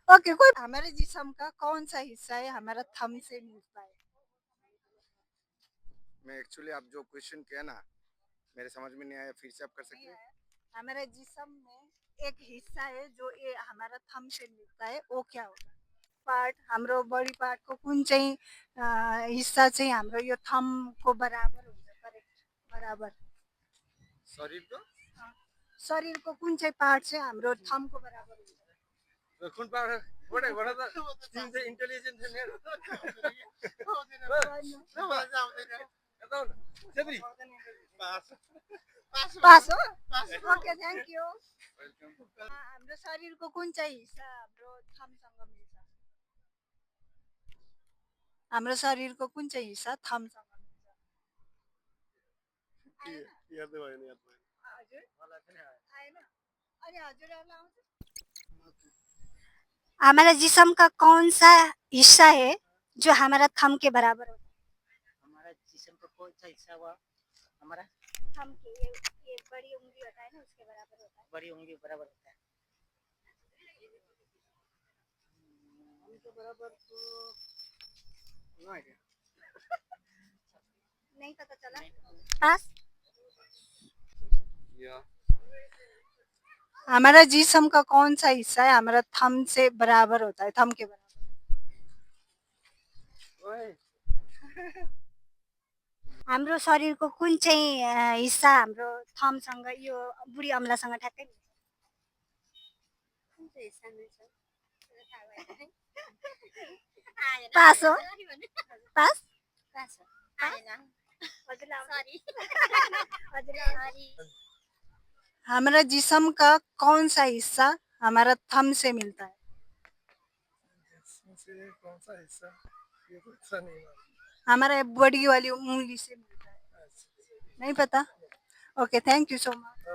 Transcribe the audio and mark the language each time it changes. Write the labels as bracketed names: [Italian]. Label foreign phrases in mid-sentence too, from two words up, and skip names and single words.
[Hindi] ओके, कोई हमारे जिस्म का कौन सा हिस्सा है हमारा थंब से मिलता है? मैं एक्चुअली आप जो क्वेश्चन किया ना मेरे समझ में नहीं आया, फिर से आप कर सकते नहीं हैं? आया। हमारे जिस्म में एक हिस्सा है जो ये हमारा थंब से मिलता है, वो क्या होगा? [Nepali] पार्ट हाम्रो [English] body part [Nepali] को कुन चाहिँ हिस्सा चाहिँ हाम्रो यो थंब को बराबर हुन्छ? करेक्ट, बराबर। शरीर को शरीरको कुन चाहिँ पार्ट चाहिँ हाम्रो थंब को बराबर हुन्छ? कुन पावर बड़ा बड़ा था तीन से इंटेलिजेंट है मेरा बताओ ना सेबरी पास पास हो? ओके, [English] Thank you. [Nepali] हाम्रो शरीरको कुन चाहिँ हिस्सा हाम्रो थम्बसँग मिल्छ? हाम्रो शरीरको कुन चाहिँ हिस्सा थम्बसँग मिल्छ? आएन? याद भएन याद भएन। हजुर मलाई पनि आयो। आएन? अनि हजुरहरूलाई आउँछ? [Hindi] हमारा जिस्म का कौन सा हिस्सा है जो हमारा थंब के बराबर होता है? हमारा जिस्म का कौन सा हिस्सा हुआ? हमारा थंब के ये बड़ी उंगली होता है ना, उसके बराबर होता है। बड़ी उंगली बराबर होता है। उनके बराबर तो [English] No idea. [Hindi] नहीं पता चला। पास। या हमारा जिस्म का कौन सा हिस्सा है हमारा थंब से बराबर होता है, थंब के बराबर? ओए [Nepali] हाम्रो शरीरको कुन चाहिँ हिस्सा हाम्रो थम्बसँग यो बुढी अमलासँग ठ्याक्कै मिल्छ? कुन चाहिँ हिस्सा मिल्छ? पास हो? पास? पास हो? आएन। हजुरलाई आउँछ? हजुरलाई आउँछ? [Hindi] हमारा जिस्म का कौन सा हिस्सा हमारा थंब से मिलता है? से कौन सा हिस्सा? ये तो अच्छा नहीं मालूम। हमारा बड़ी वाली उंगली से मिलता है। नहीं पता? ओके, [English] thank you so much.